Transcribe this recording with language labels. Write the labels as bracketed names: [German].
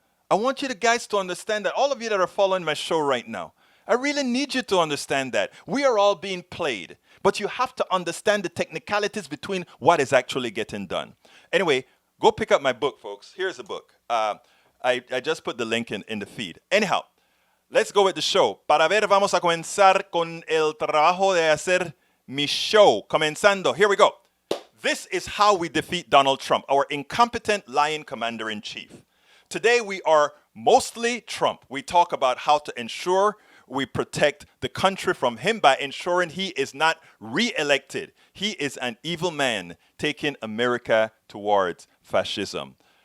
[English] I want you guys to understand that, all of you that are following my show right now, I really need you to understand that. We are all being played, but you have to understand the technicalities between what is actually getting done. Anyway, go pick up my book, folks. Here's the book. I just put the link in the feed. Anyhow, let's go with the show. [Spanish] Para ver, vamos a comenzar con el trabajo de hacer mi show. Comenzando. [English] Here we go. This is how we defeat Donald Trump, our incompetent, lying commander-in-chief. Today, we are mostly Trump. We talk about how to ensure we protect the country from him by ensuring he is not reelected. He is an evil man taking America towards fascism.